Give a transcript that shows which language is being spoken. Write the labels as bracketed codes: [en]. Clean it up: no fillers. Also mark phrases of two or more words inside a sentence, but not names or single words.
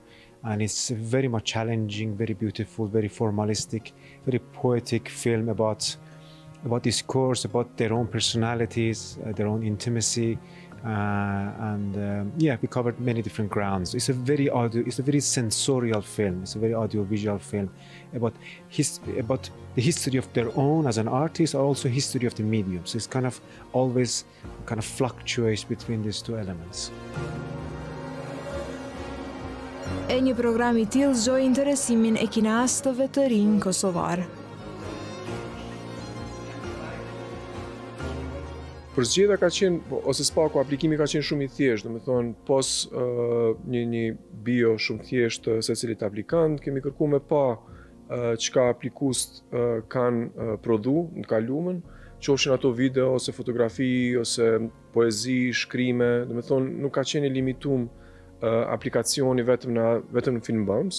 [en] And it's a very much challenging, very beautiful, very formalistic, very poetic film about this course, about their own personalities, their own intimacy, we covered many different grounds. It's a very sensorial film. It's a very audiovisual film about the history of their own as an artist, or also history of the medium. So it's always fluctuates between these two elements. [sq] E një program I tillë zgjoi interesimin e kineastëve të rinj kosovar. Përzgjedhja ka qenë, ose s'paku, aplikimi ka qenë shumë I thjeshtë, domethënë pos një bio shumë thjesht secilit aplikant, kemi kërkuar me pa çka aplikues kanë prodhu në kaluamën, qofshin ato video ose fotografi ose poezi, shkrime, domethënë nuk ka qenë I limituar aplikacioni vetëm në filmbërës.